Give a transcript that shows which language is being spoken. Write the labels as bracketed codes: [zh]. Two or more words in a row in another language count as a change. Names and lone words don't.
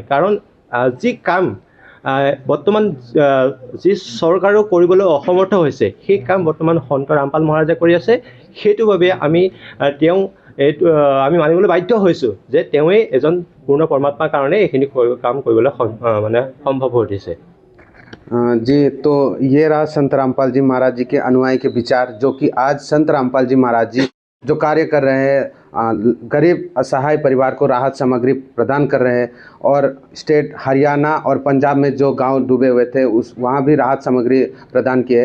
[as] কাৰণ যি কাম বৰ্তমান যি চৰকাৰো কৰিবলৈ অসমৰ্থ হৈছে, সেই কাম বৰ্তমান সন্ত ৰামপাল মহাৰাজে কৰি আছে। সেইটো বাবে আমি মানিবলৈ বাধ্য হৈছোঁ যে তেওঁৱেই এজন পূৰ্ণ পৰমাত্মাৰ কাৰণে এইখিনি কাম কৰিবলৈ মানে সম্ভৱ হৈ উঠিছে। [hi] जी, तो ये रहा संत रामपाल जी महाराज जी के अनुयायी के विचार, जो कि आज संत रामपाल जी महाराज जी जो कार्य कर रहे हैं, गरीब असहाय परिवार को राहत सामग्री प्रदान कर रहे हैं। और स्टेट हरियाणा और पंजाब में जो गांव डूबे हुए थे उस वहां भी राहत सामग्री प्रदान किए।